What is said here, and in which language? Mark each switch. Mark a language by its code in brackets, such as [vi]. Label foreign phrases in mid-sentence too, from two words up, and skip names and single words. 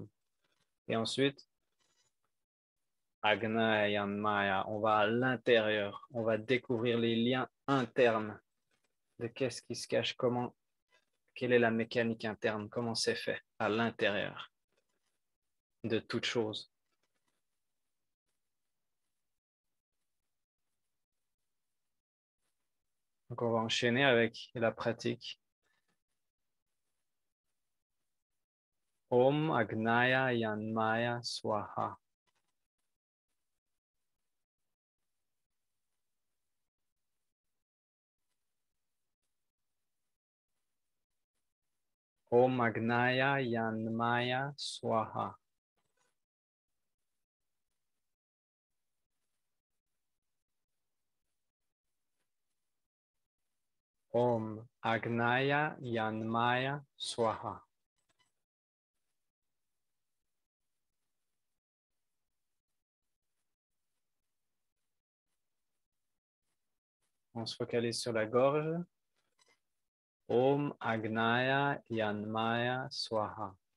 [fr] Et ensuite, [sa] Agna Yan Maya, [fr] on va à l'intérieur, on va découvrir les liens internes de qu'est-ce qui se cache, quelle est la mécanique interne, comment c'est fait à l'intérieur de toute chose. Donc on va enchaîner avec la pratique. [sa] Om Agnaya Yanmaya Swaha. Om Agnaya Yanmaya Swaha. Om Agnaya Yanmaya Swaha. [fr] On se focalise sur la gorge. [sa] Om Agnaya Yanmaya Swaha.